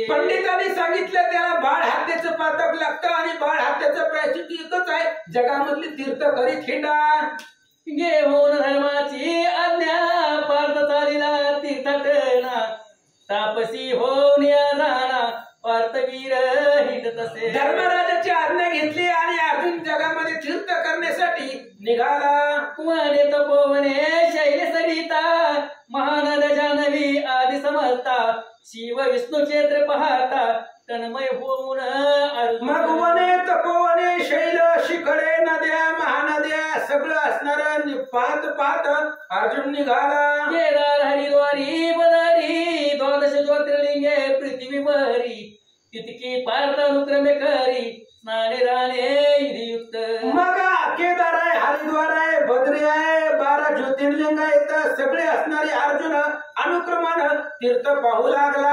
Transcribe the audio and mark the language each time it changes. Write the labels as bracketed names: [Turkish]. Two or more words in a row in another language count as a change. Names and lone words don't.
[Marathi] पंडितांनी सांगितलं त्याला बाळ हत्याचं पातक लागतं आणि बाळ हत्याचं प्रायश्चित एकच आहे, जगामधली तीर्थ करीत हिंडा. घेऊन धर्माची आज्ञा पार्थ चालिला तीर्थटना, तापसी होऊन या राणा पार्थवीर हिंडत असे. धर्मराजाची आज्ञा घेतली आणि अर्जुन जगामध्ये तीर्थ करण्यासाठी निघाला. वने तपोवने शैल सरिता, महानद जानवी आदि समजता, शिव विष्णू क्षेत्र पाहता तन्मय होऊन मग वने तपोवने शैल शिखरे नद्या महानद्या सगळं असणार पाहत पाहत अर्जुन निघाला. केदार हरिद्वारी बदारी द्वादश ज्योतिर्लिंगे पृथ्वीवरी, तितकी पार्थ अनुक्रमे करी स्नाने राणे युक्त. मग केदार आहे, हरिद्वार आहे, बद्री आहे, 12 ज्योतिर्लिंग आहेत, सगळे असणारे अर्जुन अनुक्रमानं तीर्थ पाहू लागला.